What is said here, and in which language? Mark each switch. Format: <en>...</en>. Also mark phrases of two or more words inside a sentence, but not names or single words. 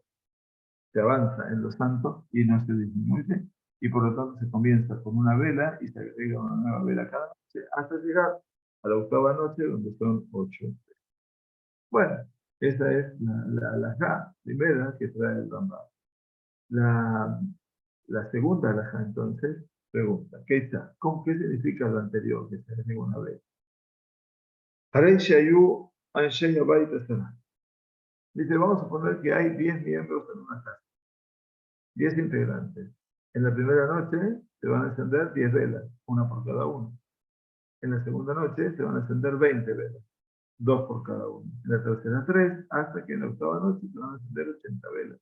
<es>Se avanza en lo santo y no se disminuye, y por lo tanto se comienza con una vela y se agrega una nueva vela cada noche hasta llegar a la octava noche, donde son 8. Bueno, esa es la halajá primera que trae el Rambam. La, la segunda halajá, entonces, pregunta, ¿qué significa lo anterior que se le dijo una vez?</es> <he>הרי שהיו אנשי הבית עשרה.</he> <es>Dice, vamos a poner que hay 10 miembros en una casa, 10 integrantes. En la primera noche se van a encender 10 velas, una por cada uno. En la segunda noche se van a encender 20 velas, dos por cada uno. En la tercera 3, hasta que en la octava noche se van a encender 80 velas.</es>